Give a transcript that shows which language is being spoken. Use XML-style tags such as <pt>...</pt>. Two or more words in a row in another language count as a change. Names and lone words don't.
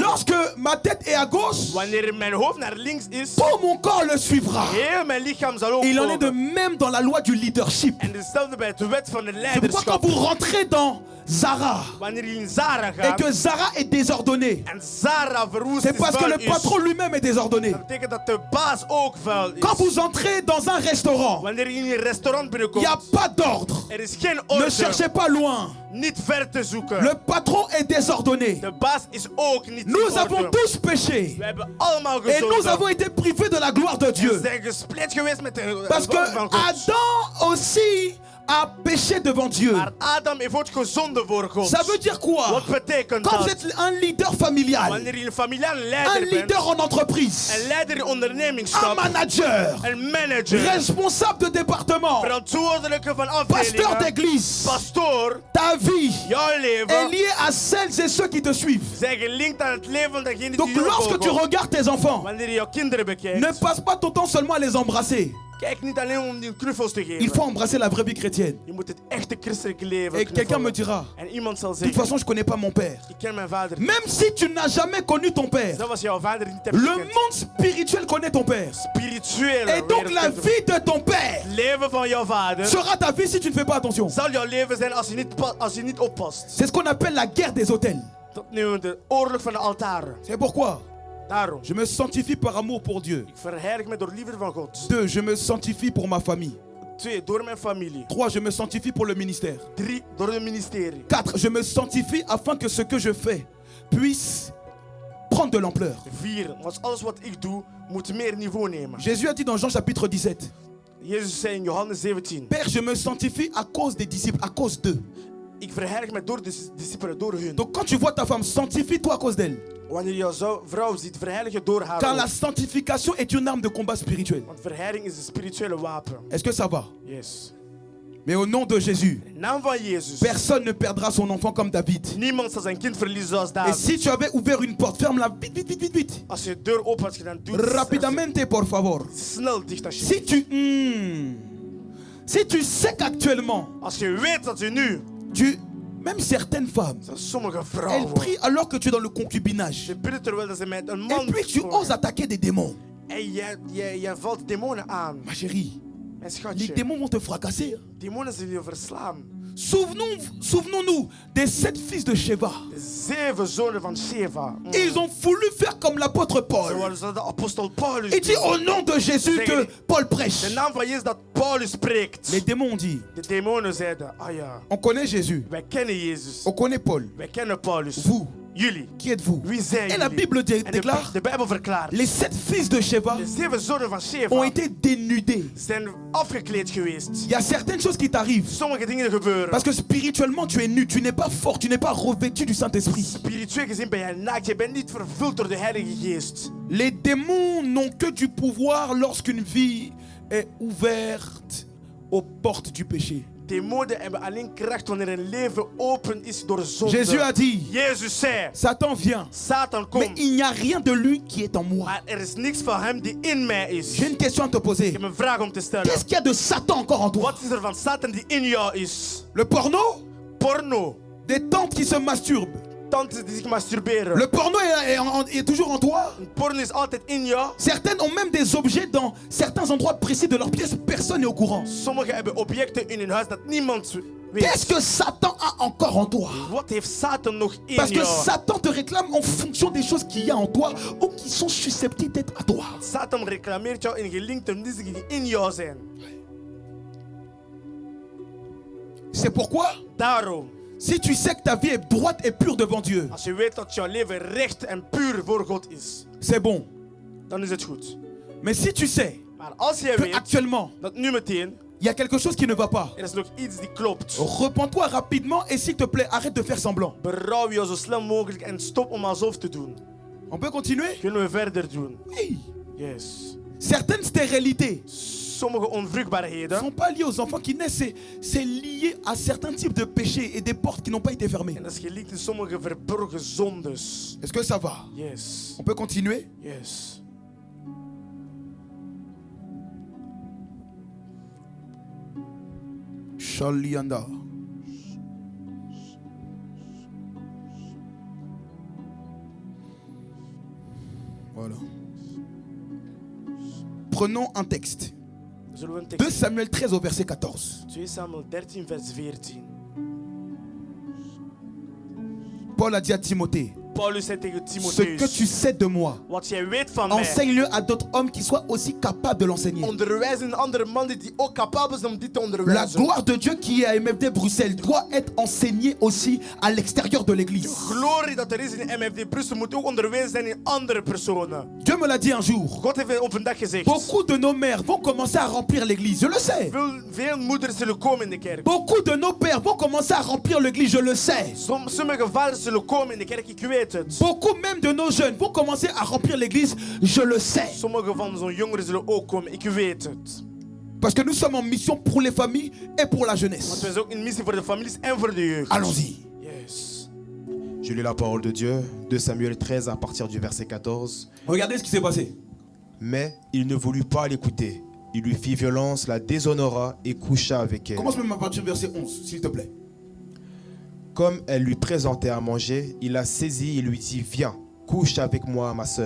<fr>Lorsque ma tête est à gauche,</fr> <nl>Wanneer mijn hoofd naar links is,</nl> <fr>tout mon corps le suivra.</fr> <nl>heel mijn lichaam zal ook</nl> <fr>Il en est de</fr> <nl>volgen.</nl> <fr>même dans la loi du leadership.</fr> <nl>En hetzelfde bij de wet van de</nl> <fr>C'est pourquoi quand</fr> <nl>leiderschap.</nl> <fr>vous rentrez dans Zara</fr> <nl>Wanneer je in Zara</nl> <fr>et</fr> <nl>gaat</nl> <fr>que Zara est désordonnée,</fr> <nl>en Zara verwoest</nl> <fr>c'est</fr> <nl>is,</nl> <fr>parce que</fr> <nl>vuil</nl> <fr>le</fr> <nl>is,</nl> <fr>patron lui-même est désordonné.</fr> <nl>dat betekent dat de baas ook vuil is.</nl> <fr>Quand vous entrez dans un restaurant,</fr> <nl>Wanneer je in een restaurant</nl> <fr>il</fr> <nl>binnenkomt,</nl> <fr>n'y a pas d'ordre.</fr> <nl>er is geen</nl> <fr>Ne</fr> <nl>orde.</nl> <fr>cherchez pas loin.</fr> <nl>Niet ver te zoeken.</nl> <fr>Le patron est désordonné.</fr> <nl>De baas is ook niet</nl> <fr>Nous</fr> <nl>in</nl> <fr>avons</fr> <nl>orde.</nl> <fr>tous péché.</fr> <nl>We hebben allemaal</nl> <fr>Et nous</fr> <nl>gezondigd.</nl> <fr>avons été privés de la gloire de</fr> <nl>We</nl> <fr>Dieu.</fr> <nl>zijn gesplit geweest met de</nl> <fr>Parce que</fr> <nl>glorie van God.</nl> <fr>Adam aussi a péché devant Dieu.</fr> <nl>Maar Adam heeft ook gezonden voor God.</nl> <fr>Ça veut dire quoi?</fr> <nl>Wat betekent</nl> <fr>Quand vous</fr> <nl>dat?</nl> <fr>êtes un leader familial,</fr> <nl>Wanneer je een familiale</nl> <fr>un</fr> <nl>leider bent,</nl> <fr>leader en entreprise,</fr> <nl>een leider in</nl> <fr>un</fr> <nl>ondernemingschap,</nl> <fr>manager,</fr> <nl>een manager,</nl> <fr>responsable de département,</fr> <nl>verantwoordelijke van</nl> <fr>pasteur</fr> <nl>afdelingen,</nl> <fr>d'église,</fr> <nl>pastoor,</nl> <fr>ta vie</fr> <nl>jouw</nl> <fr>est</fr> <nl>leven</nl> <fr>liée à celles et ceux qui te suivent.</fr> <nl>zijn gelinkt aan het leven van degene</nl> <fr>Donc</fr> <nl>die jou</nl> <fr>lorsque tu</fr> <nl>volgen.</nl> <fr>regardes tes enfants,</fr> <nl>Wanneer je jouw kinderen</nl> <fr>ne</fr> <nl>bekijkt,</nl> <fr>passe pas ton temps seulement à les embrasser.</fr> <nl>kijk niet alleen om die knuffels te</nl> <fr>Il</fr> <nl>geven.</nl> <fr>faut embrasser la vraie vie chrétienne.</fr> <nl>Je moet het echte christelijke leven</nl> <fr>Et quelqu'un me</fr> <nl>knuffelen.</nl> <fr>dira,</fr> <nl>En iemand zal</nl> <fr>de toute</fr> <nl>zeggen,</nl> <fr>façon, je ne connais pas mon père.</fr> <nl>ik ken mijn vader niet.</nl> <fr>Même si tu n'as jamais connu ton père,</fr> <nl>Zelfs als jouw vader niet hebt</nl> <fr>le</fr> <nl>gekend.</nl> <fr>monde spirituel connaît ton père.</fr> <nl>Spirituele</nl> <fr>Et donc</fr> <nl>wereld</nl> <fr>la</fr> <nl>kent hem.</nl> <fr>vie de ton père</fr> <nl>Het leven van jouw vader</nl> <fr>sera ta vie si tu ne fais pas attention.</fr> <nl>zal jouw leven zijn als je niet oppast.</nl> <fr>C'est ce qu'on appelle la guerre des autels.</fr> <nl>Dat nu de oorlog van de altaren.</nl> <fr>C'est pourquoi</fr> <nl>Daarom,</nl> <fr>je me sanctifie par amour pour Dieu.</fr> <nl>ik verheilig me door liefde van God.</nl> <fr>2, je me sanctifie pour ma famille.</fr> <nl>2, door mijn familie.</nl> <fr>3, je me sanctifie pour le ministère.</fr> <nl>3, door het ministerie.</nl> <fr>4, je me sanctifie afin que ce que je fais puisse prendre de l'ampleur.</fr> <nl>4, want alles wat ik doe moet meer niveau nemen.</nl> <fr>Jésus a dit dans Jean chapitre 17,</fr> <nl>Jezus zei in Johannes 17.</nl> <fr>Père, je me sanctifie à cause des disciples, à cause d'eux.</fr> <nl>Ik verheilig me door de discipelen, door hun.</nl> <fr>Donc quand tu vois ta femme, sanctifie-toi à cause d'elle.</fr> <nl>Wanneer je jouw vrouw ziet, verheilig je door haar.</nl> <fr>Car</fr> <nl>ook.</nl> <fr>la sanctification est une arme de combat spirituel.</fr> <nl>Want verheiliging is een spirituele wapen.</nl> <fr>Est-ce que ça va?</fr> <nl>Yes.</nl> <fr>Mais au nom de Jésus,</fr> <nl>In naam van Jezus.</nl> <fr>personne ne perdra son enfant comme David.</fr> <nl>Niemand zal zijn kind verliezen zoals</nl> <fr>Et</fr> <nl>David.</nl> <fr>si tu avais ouvert une porte, ferme-la vite, vite, vite, vite, vite.</fr> <nl>Als je de deur open had gedaan, doe het</nl> <es>Rapidamente, por favor.</es> <nl>snel dicht alsjeblieft.</nl> <fr>Si tu sais qu'actuellement,</fr> <nl>Als je weet dat je nu,</nl> <fr>même certaines femmes,</fr> <nl>dat sommige</nl> <fr>elles</fr> <nl>vrouwen,</nl> <fr>prient alors que tu es dans le concubinage.</fr> <nl>ze bidden terwijl dat ze met een man</nl> <fr>Et puis tu</fr> <nl>komen.</nl> <fr>oses attaquer des démons.</fr> <nl>En jij valt demonen aan.</nl> <fr>Ma chérie,</fr> <nl>Mijn</nl> <fr>les</fr> <nl>schatje,</nl> <fr>démons vont te fracasser.</fr> <nl>demonen zullen je verslaan.</nl> <fr>Souvenons-nous des 7 fils de Sheva.</fr> <nl>De 7 zonen van Sheva.</nl> <fr>Ils ont voulu faire comme l'apôtre Paul.</fr> <nl>Zoals de apostel Paulus</nl> <fr>Il dit</fr> <nl>doet.</nl> <fr>au nom de Jésus que Paul</fr> <nl>De</nl> <fr>prêche.</fr> <nl>naam van Jezus dat Paulus spreekt.</nl> <fr>Les démons ont dit,</fr> <nl>De demonen zeiden, ah ja,</nl> <fr>on connaît Jésus,</fr> <nl>wij kennen Jezus.</nl> <fr>on connaît Paul.</fr> <nl>Wij kennen Paulus.</nl> <fr>Vous,</fr> <nl>Jullie.</nl> <fr>qui êtes-vous?</fr> <nl>Wie zijn</nl> <fr>Et la</fr> <nl>jullie?</nl> <fr>Bible</fr> <nl>En</nl> <fr>déclare,</fr> <nl>de Bijbel verklaart.</nl> <fr>les 7 fils de Sheva</fr> <nl>De 7 zonen van</nl> <fr>ont</fr> <nl>Sheva</nl> <fr>été dénudés.</fr> <nl>zijn afgekleed geweest.</nl> <fr>Il y a certaines choses qui t'arrivent.</fr> <nl>Sommige dingen gebeuren.</nl> <fr>Parce que spirituellement, tu es nu, tu n'es pas fort, tu n'es pas revêtu du Saint-Esprit.</fr> <nl>Spiritueel gezien ben jij naakt. Je bent niet vervuld door de Heilige Geest.</nl> <fr>Les démons n'ont que du pouvoir lorsqu'une vie est ouverte aux portes du péché.</fr> <nl>Demonen hebben alleen kracht wanneer een leven open is door zonde.</nl> <fr>Jésus a dit,</fr> <nl>Jezus zei,</nl> <fr>Satan vient,</fr> <nl>Satan</nl> <fr>mais</fr> <nl>komt.</nl> <fr>il n'y a rien de lui qui est en moi.</fr> <nl>Maar er is niks van hem die in mij is.</nl> <fr>J'ai une question à te</fr> <nl>Ik</nl> <fr>poser.</fr> <nl>heb een vraag om te stellen.</nl> <fr>Qu'est-ce qu'il y a de Satan encore en toi?</fr> <nl>Wat is er van Satan die in jou is?</nl> <fr>Le porno?</fr> <nl>Porno.</nl> <fr>Des tantes qui se masturbent.</fr> <nl>Tantes die zich masturberen.</nl> <fr>Le porno est toujours en toi.</fr> <nl>Porno is altijd in jou.</nl> <fr>Certaines ont même des objets dans certains endroits précis de leur pièce. Personne n'est au courant.</fr> <nl>Sommigen hebben objecten in hun huis dat niemand</nl> <fr>Qu'est-ce</fr> <nl>weet.</nl> <fr>que Satan a encore en toi?</fr> <nl>Wat heeft Satan nog in</nl> <fr>Parce que</fr> <nl>jou?</nl> <fr>Satan te réclame en fonction des choses qu'il y a en toi ou qui sont susceptibles d'être à toi.</fr> <nl>Satan reclameert jou in gelinkte dingen die in jou zijn.</nl> <fr>C'est pourquoi,</fr> <nl>Daarom,</nl> <fr>si tu sais que ta vie est droite et pure devant Dieu,</fr> <nl>als je weet dat jouw leven recht en puur voor God is,</nl> <fr>c'est bon.</fr> <nl>dan is het goed.</nl> <fr>Mais si tu sais</fr> <nl>Maar als jij</nl> <fr>que</fr> <nl>weet</nl> <fr>actuellement,</fr> <nl>dat nu meteen</nl> <fr>il y a quelque chose qui ne va pas,</fr> <nl>er is nog iets die klopt,</nl> <fr>repens-toi rapidement et s'il te plaît, arrête de faire semblant.</fr> <nl>berouw je zo snel mogelijk en stop om alsof te doen.</nl> <fr>On peut continuer?</fr> <nl>Kunnen we verder doen?</nl> <fr>Oui.</fr> <nl>Yes.</nl> <fr>Certaines stérilités</fr> <nl>sommige</nl> <fr>ne</fr> <nl>onvruchtbaarheden.</nl> <fr>sont pas liés aux enfants qui naissent. C'est lié à certains types de péchés et des portes qui n'ont pas été fermées.</fr> <nl>En dat is geliefd in sommige verborgen zondes.</nl> <fr>Est-ce que ça va?</fr> <nl>Yes.</nl> <fr>On peut continuer?</fr> <nl>Yes. Shalianda.</nl> <fr>Voilà. Prenons un texte.</fr> <nl>Zullen we een 2 tekst?</nl> <fr>Samuel 13 au verset 14.</fr> <nl>2 Samuel 13 vers 14.</nl> <fr>Paul a dit à Timothée,</fr> <nl>Paulus zei tegen</nl> <fr>ce que</fr> <nl>Timotheus.</nl> <fr>tu sais de moi,</fr> <nl>Wat jij weet van mij.</nl> <fr>enseigne-le à d'autres hommes qui soient aussi capables de l'enseigner.</fr> <nl>Onderwijs een andere man die ook capabel is om dit te</nl> <fr>La</fr> <nl>onderwijzen.</nl> <fr>gloire de Dieu qui est à MFD Bruxelles doit être enseignée aussi à l'extérieur de</fr> <nl>De</nl> <fr>l'église.</fr> <nl>glorie dat er is in MFD Brussel moet ook onderwezen zijn in andere personen.</nl> <fr>Dieu me l'a dit un jour.</fr> <nl>God heeft op een dag gezegd.</nl> <fr>Beaucoup de nos mères vont commencer à remplir l'église, je le sais.</fr> <nl>Veel moeders zullen komen in de kerk.</nl> <fr>Beaucoup de nos pères vont commencer à remplir l'église, je le sais.</fr> <nl>Sommige vaders zullen komen in de kerk, ik weet het.</nl> <fr>Beaucoup même de nos jeunes vont commencer à remplir l'église, je le sais.</fr> <nl>Sommige van zo'n jongeren zullen ook komen, ik weet het.</nl> <fr>Parce que nous sommes en mission pour les familles et pour la</fr> <nl>Want</nl> <fr>jeunesse.</fr> <nl>wij zijn ook in missie voor de families en voor de jeugd.</nl> <fr>Allons-y.</fr> <nl>Yes.</nl> <fr>Je lis la parole de Dieu, 2 Samuel 13 à partir du verset 14. Regardez ce qui s'est passé. Mais il ne voulut pas l'écouter. Il lui fit violence, la déshonora et coucha avec elle. Commence même à partir du verset 11, s'il te plaît. Comme elle lui présentait à manger, il la saisit et lui dit « Viens, couche avec moi, ma sœur.</fr>